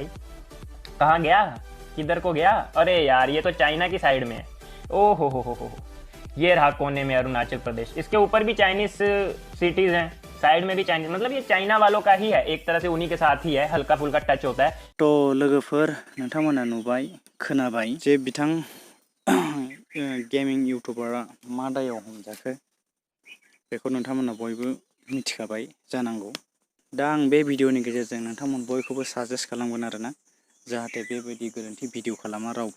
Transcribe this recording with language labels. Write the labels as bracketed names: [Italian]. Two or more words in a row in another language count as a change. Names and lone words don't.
[Hindi] कहाँ गया? किधर को गया? अरे यार, ये तो चाइना की साइड में है। ओ हो, ये रहा कोने में अरुणाचल प्रदेश। इसके ऊपर भी चाइनीज सिटीज़ हैं, साइड में भी चाइनीज, मतलब ये चाइना वालों का ही है, एक तरह से उन्हीं के साथ ही है, हल्का फुल्का टच होता है। [Bodo] तो लोगोफोर, नोंथांमोना नुबाय खोनाबाय जे बिथां गेमिं इउटुबारा मा दायाव हमजाखो, बेखौ नोंथांमोना बयबो मिथिखाबाय जानांगौ। दा आं बे भिडिअनि गेजेरजों नोंथांमोन बयखौबो साजेस्ट खालामगोन आरोना, जाहाथे बेबायदि गोरोन्थि भिडिअ खालामा रावबो।